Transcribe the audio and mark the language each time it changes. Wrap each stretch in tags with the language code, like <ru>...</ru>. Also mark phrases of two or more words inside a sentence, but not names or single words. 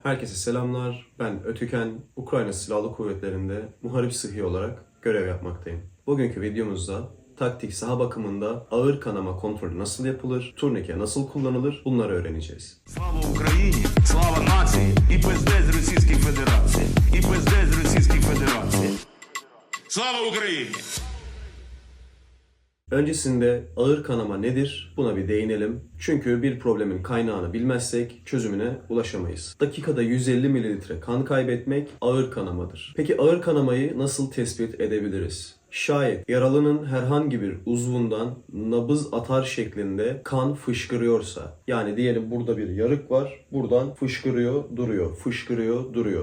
<tr>Herkese selamlar. Ben Ötüken, Ukrayna Silahlı Kuvvetleri'nde muharip sıhhi olarak görev yapmaktayım. Bugünkü videomuzda taktik saha bakımında ağır kanama kontrolü nasıl yapılır, turnike nasıl kullanılır bunları öğreneceğiz.</tr> <uk>Слава Україні, слава нації і пиздець з Російської Федерації, і пиздець з Російської Федерації. Слава Україні!</uk> <tr>Öncesinde ağır kanama nedir? Buna bir değinelim. Çünkü bir problemin kaynağını bilmezsek çözümüne ulaşamayız. Dakikada 150 mililitre kan kaybetmek ağır kanamadır. Peki ağır kanamayı nasıl tespit edebiliriz? Şayet yaralının herhangi bir uzvundan nabız atar şeklinde kan fışkırıyorsa, yani diyelim burada bir yarık var, buradan fışkırıyor, duruyor, fışkırıyor, duruyor.</tr>